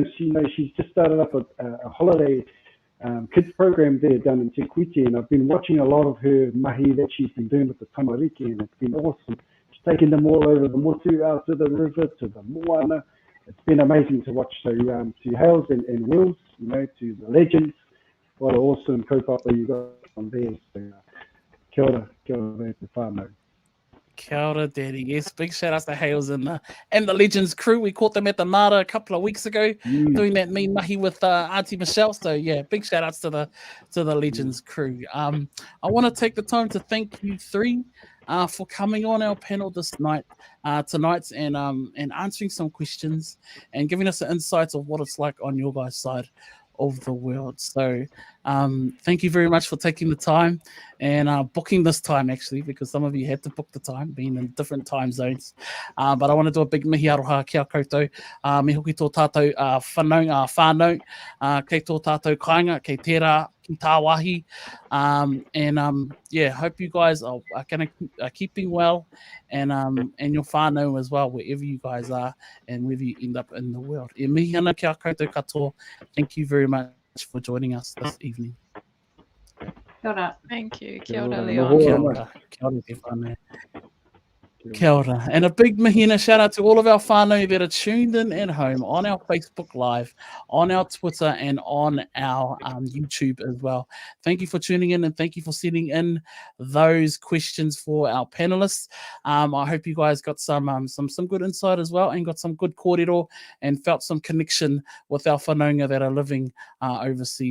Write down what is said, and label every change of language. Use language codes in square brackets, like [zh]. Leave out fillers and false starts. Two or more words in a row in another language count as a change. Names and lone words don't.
[en] She's just started up a holiday kids program there down in Te Kuiti, and I've been watching a lot of her mahi that she's been doing with the tamariki, and it's been awesome. She's taken them all over the motu, out to the river, to the moana. It's been amazing to watch. So to Hales and Wills, to the legends, what an awesome kaupapa you got on there. [mi] So kia ora there te whānau. Kia ora, Daddy. [en] Yes, big shout outs to Hales and the Legends crew. We caught them at the Mara a couple of weeks ago, doing that [mi] me mahi [en] with Auntie Michelle. So yeah, big shout outs to the Legends crew. I want to take the time to thank you three for coming on our panel tonight, and answering some questions and giving us the insights of what it's like on your guys' side of the world. So thank you very much for taking the time and booking this time, actually, because some of you had to book the time, being in different time zones. But I want to do a big [mi] mihi aroha kia koutou, me hoki tō tātou whānau, kei tō tātou kāinga, kei tērā, ki tā wahi. [en] Hope you guys are keeping well, and your whānau as well, wherever you guys are and wherever you end up in the world. [mi] E mihi ana kia koutou katoa. [en] Thank you very much for joining us this evening. [mi] Kia ora. [en] Thank you. [mi] Kia Kia ora, ora. Leon. Kia ora. Kia ora te whānau. Kia ora. [en] And a big mihi and a shout out to all of our whānau that are tuned in at home on our Facebook Live, on our Twitter, and on our YouTube as well. Thank you for tuning in, and thank you for sending in those questions for our panelists. I hope you guys got some good insight as well, and got some good kōrero and felt some connection with our whanaunga that are living overseas as well.